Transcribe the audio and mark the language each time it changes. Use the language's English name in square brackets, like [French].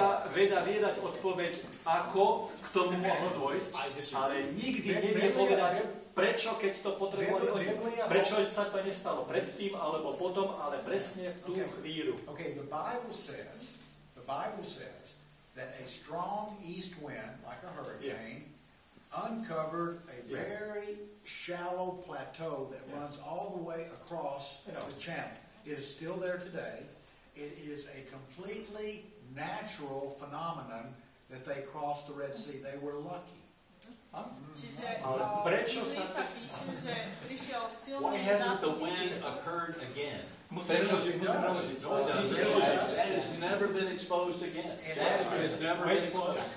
[Slovak] Veda vie dať odpoveď, ako k tomu mohlo dojsť, ale nikdy nevie povedať, prečo, keď to potrebovali oni. Prečo sa to nestalo predtým, alebo potom, ale presne v tú chvíľu. [English] Okay, the Bible says that a strong east wind, like a hurricane, uncovered a very shallow plateau that runs all the way across the channel. It is still there today. It is a completely natural phenomenon that they crossed the Red Sea. They were lucky. [Slovak] Čiže prečo sa píše, že prišiel silný [English] Why hasn't the wind occurred again? [Slovak] Musím rožiť. [English] That has never been exposed again. That has never been exposed.